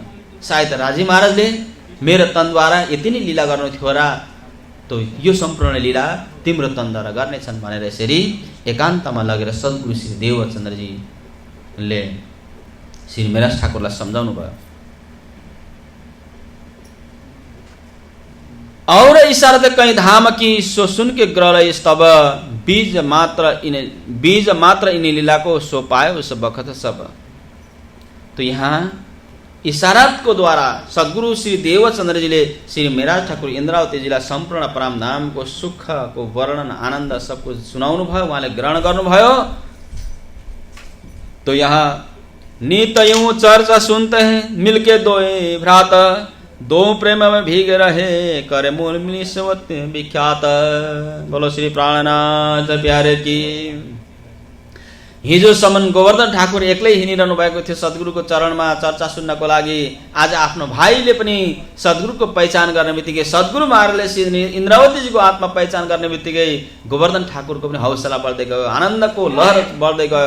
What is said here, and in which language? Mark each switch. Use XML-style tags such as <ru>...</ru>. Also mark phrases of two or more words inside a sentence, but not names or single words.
<ne>सायद राजी महाराजले मेरो तनद्वारा यति नै लीला गर्नु थियो र, तो यो सम्पूर्ण लीला तिम्रो तनद्वारा गर्नेछन् भनेर यसरी एकान्तमा लगेर सद्गुरु श्री देवचन्द्रजीले श्री मेराज ठाकुरलाई सम्झाउनु भयो।</ne> <hi>इशारा त कहीं धाम की सो सुन के ग्रह तब बीज मात्र इन लीला को सो पाए उस बखत सब। तो यहाँ इशारत को द्वारा सद्गुरु श्री देवचंद्र जी ने श्री मेराज ठाकुर इंद्रावती जी संपूर्ण परम धाम को सुख को वर्णन आनंद सब कुछ</hi> <ne>सुनाउनु भयो, उहाँले ग्रहण गर्नुभयो।</ne> <hi>तो यहाँ नित यूं चर्चा सुनते हैं मिलके दो भ्रात, दो प्रेम में भीग रहे करे मूल मिली सवत्य विख्यात। बोलो श्री प्राणनाथ प्यारे की।</hi> <ne>हिजोसम्म गोवर्धन ठाकुर एक्लै हिँडिरहनु भएको थियो सद्गुरुको चरणमा चर्चा सुन्नको लागि। आज आफ्नो भाइले पनि सद्गुरुको पहिचान गर्ने बित्तिकै, सद्गुरु महाराजले श्री इन्द्रावतीजीको आत्मा पहिचान गर्ने बित्तिकै गोवर्धन ठाकुरको पनि हौसला बढ्दै गयो, आनन्दको लहर बढ्दै गयो।</ne>